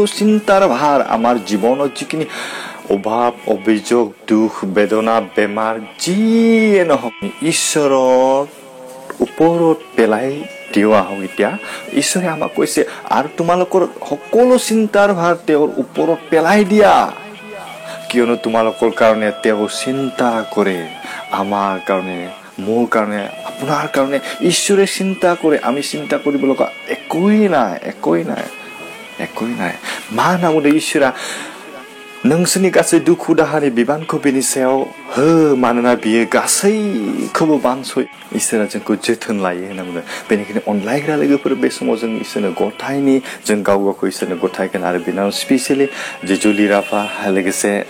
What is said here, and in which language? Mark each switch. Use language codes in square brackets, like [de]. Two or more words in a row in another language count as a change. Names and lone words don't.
[as] চিন্তাৰ ভাৰ আমাৰ জীৱনত যিখিনি অভাৱ অভিযোগ দুখ বেদনা বেমাৰ যিয়ে নহওক ঈশ্বৰৰ ওপৰত পেলাই দিও আহক এতিয়া ঈশ্বৰে আমাক কৈছে আৰু তোমালোকৰ সকলো চিন্তাৰ ভাৰ তেওঁৰ ওপৰত পেলাই দিয়া কিয়নো তোমালোকৰ কাৰণে তেওঁ চিন্তা কৰে আমাৰ কাৰণে মোৰ কাৰণে আপোনাৰ কাৰণে ঈশ্বৰে চিন্তা কৰে আমি চিন্তা কৰিব লগা একোই [brx] নাই मा होनना बुंदों इसोरा नोंसोरनि गासै दुखु दाहानि बिबानखौ बेनि सायाव हो मानोना बियो गासैखौबो बानस'यो इसोरा जोंखौ जोथोन लायो होनना बुंदों बेनिखायनो अनलायग्रा लोगोफोर बे समाव जों इसोरनो गथायनि जों गाव गावखौ इसोरनो गथायगोन आरो बिनाव स्पेसियेलि जे जुलि राभा लोगोसे